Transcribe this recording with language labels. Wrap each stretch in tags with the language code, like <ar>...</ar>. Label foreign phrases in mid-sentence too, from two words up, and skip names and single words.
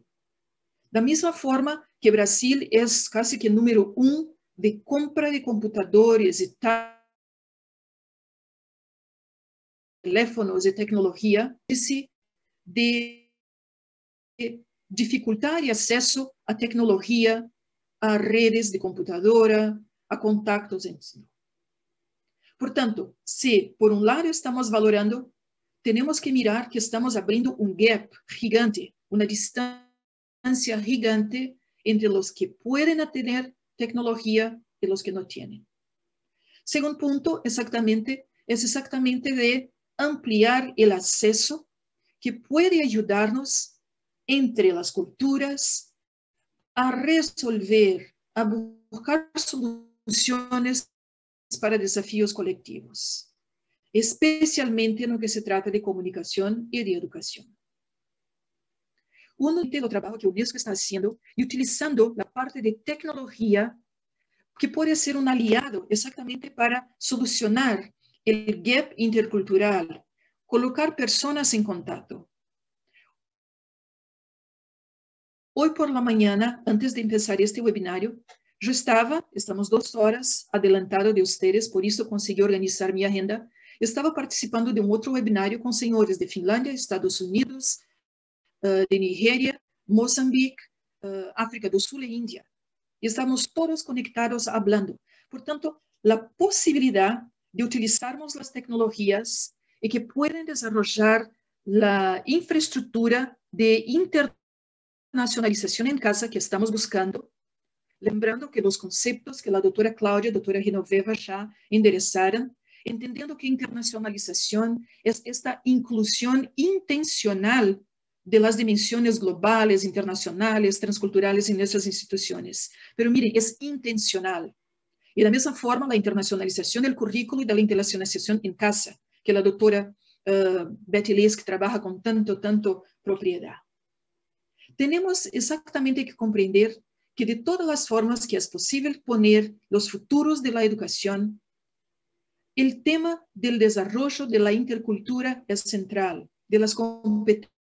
<es>Da misma forma que Brasil es casi que número 1 de compra de computadores y teléfonos y tecnología, de dificultar el acceso a tecnología, a redes de computadora, a contactos, etc.</es> <pt>Portanto, se por um lado estamos valorando, temos que mirar que estamos abrindo um gap gigante, uma distância gigante entre os que podem ter tecnologia e os que não têm. Segundo ponto, é exatamente de ampliar o acesso, que pode ajudar-nos entre as culturas a resolver, a buscar soluções para desafios colectivos,</pt> <es>especialmente en lo que se trata de comunicación y de educación. Uno de los trabajos que UNESCO está haciendo y utilizando la parte de tecnología que puede ser un aliado exactamente para solucionar el gap intercultural, colocar personas en contacto. Hoy por la mañana, antes de empezar este webinario, estamos 2 horas adelantado de ustedes,</es> <pt>por isso consegui organizar minha agenda. Estava participando de um outro webinário com senhores de Finlândia, Estados Unidos, de Nigéria, Moçambique, África do Sul e Índia. E estamos todos conectados hablando. Portanto, a possibilidade de utilizarmos as tecnologias e que</pt> <es>pueden desarrollar</es> <pt>a infraestrutura de internacionalização em casa que estamos buscando. Lembrando que os conceitos que a doutora Cláudia e a doutora Genoveva já endereçaram, entendendo que internacionalização é esta inclusão intencional de las dimensões globais, internacionais, transculturales em essas instituições.</pt> <es>Pero miren,</es> <pt>é intencional. E da mesma forma, a internacionalização do currículo e da internacionalização em casa, que a doutora Betty Lees, que</pt> <es>trabaja con tanto propiedad. Tenemos exactamente que comprender que de todas las formas que es posible poner los futuros de la educación, el tema del desarrollo de la intercultura es central, de las competencias</es>